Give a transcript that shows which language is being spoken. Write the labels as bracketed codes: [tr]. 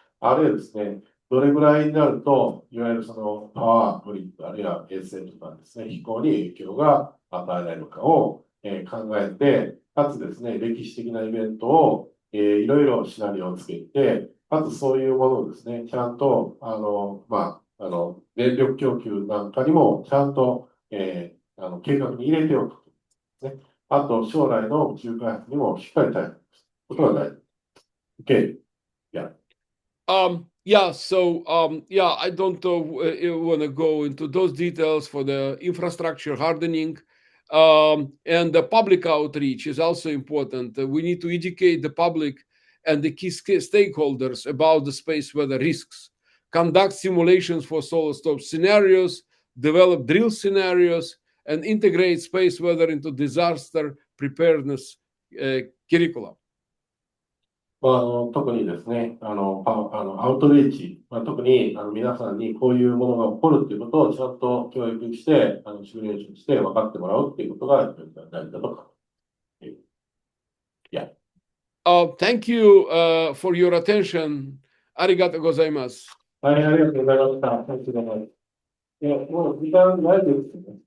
[ja] あるいはですね、どれぐらいになると、いわゆるパワーグリッド、あるいは衛星とかですね、飛行に影響が与えられるかを、考えて、かつですね、歴史的なイベントを、いろいろシナリオをつけて、かつそういうものをですね、ちゃんと、電力供給なんかにもちゃんと、計画に入れておくと、ね。あと、将来の宇宙開発にもしっかり対応することが大事。 [en] Okay. Yeah. I don't want to go into those details for the infrastructure hardening. And the public outreach is also important. We need to educate the public and the key stakeholders about the space weather risks. conduct simulations for solar storm scenarios, develop drill scenarios, and integrate space weather into disaster preparedness curriculum. [ja] 特にですね、アウトリーチ、特に皆さんにこういうものが起こるということをちゃんと教育して、シミュレーションして分かってもらうということが大事だと考えています。 [en] Yeah. Thank you for your attention. [ja] ありがとうございます。はい、ありがとうございました。ありがとうございます。いや、もう時間ないですね。